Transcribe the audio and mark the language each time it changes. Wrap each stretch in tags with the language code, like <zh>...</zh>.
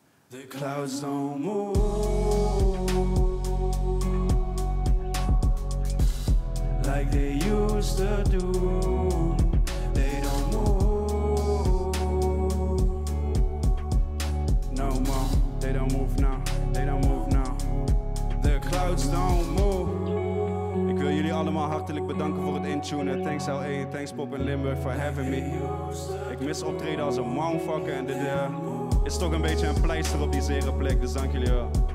<en>The clouds don't move like they used to do. They don't move no more. They don't move now, they don't move now. The clouds don't move.</en> <nl>Ik wil jullie allemaal hartelijk bedanken voor het intunen.</nl> <en>Thanks L1, thanks Pop in Limburg for having me.</en> <nl>Ik mis optreden als een mouwvakker en dit is toch een beetje een pleister op die zere plek, dus dank jullie wel.</nl>